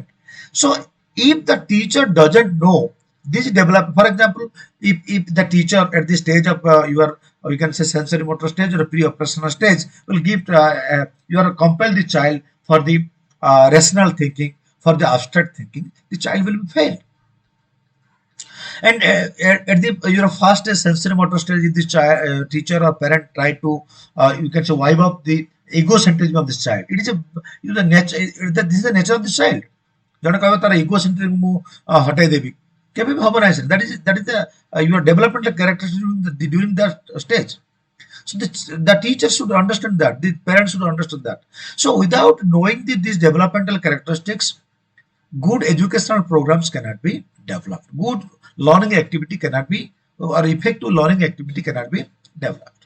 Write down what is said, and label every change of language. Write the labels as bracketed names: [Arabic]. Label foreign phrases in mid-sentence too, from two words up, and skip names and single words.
[English] So if the teacher doesn't know this develop, for example, if the teacher at the stage of your, or you can say sensory motor stage or pre-operational stage, will give you are compel the child for the rational thinking, for the abstract thinking, the child will be failed. And at the your first sensory motor stage, if the teacher or parent try to you can say wipe up the egocentrism of this child, it is a the nature, this is the nature of the child. [Odia] ଜଣେ କହିବ ତାର ଇଗୋସେଣ୍ଟ୍ରିକ ମୁଁ ହଟାଇ ଦେବି, କେବେ ବି ହବ ନାହିଁ sir. [English] That is the your developmental characteristics during that stage. So the teacher should understand that, the parents should understand that. So without knowing these developmental characteristics, good educational programs cannot be developed. Good learning activity cannot be, or effective learning activity cannot be developed.